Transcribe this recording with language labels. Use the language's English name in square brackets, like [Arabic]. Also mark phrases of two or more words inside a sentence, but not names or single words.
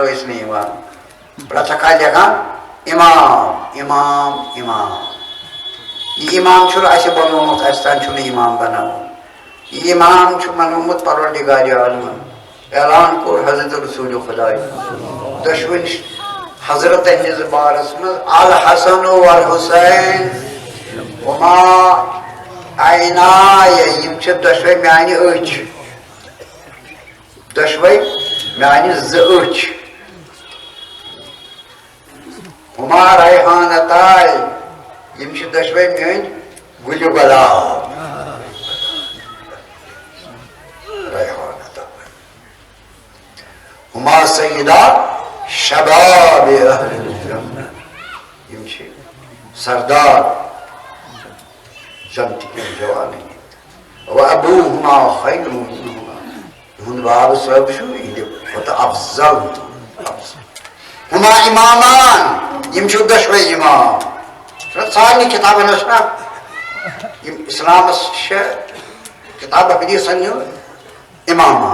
[Kashmiri] ٲسۍ نہٕ یِوان پرٛٮ۪تھکھا لیکھان امام امام امام یہ امام چھُنہٕ اَسہِ بنوومُت اَسہِ تام چھُنہٕ امام بناوُن یہ امام چھُ بنوومُت پروردگارِ عالمن اعلان کوٚر حضرت رسوٗلِ خۄداے دۄشوٕنۍ حضرت ہٕنٛدِس بارس منٛز [Arabic] الحسن والحسین وما عینایہ [Kashmiri] یِم چھِ دۄشوے میانہِ أچھ دۄشوے میانہِ زٕ أچھ [Arabic] ہما ریحانتاے [Kashmiri] یِم چھِ دۄشوے میٲنۍ گُلہِ گۄلاب [Arabic] ریحانتاے ہما سیدہ شباب اہل الجنہ [Kashmiri] یِم چھِ سردار جنتٕکٮ۪ن جوانن [Arabic] و ابوہما خیر منہما [Kashmiri] یِہُنٛد باب صٲب چھُ یِہنٛدِ کھۄتہٕ افضل [Arabic] ہما امامان [Kashmiri] یِم چھِ دۄشوے امام سارنٕے کِتابن ٲس نا یِم اسلامس چھِ کِتاب حدیٖثن ہُنٛد اماما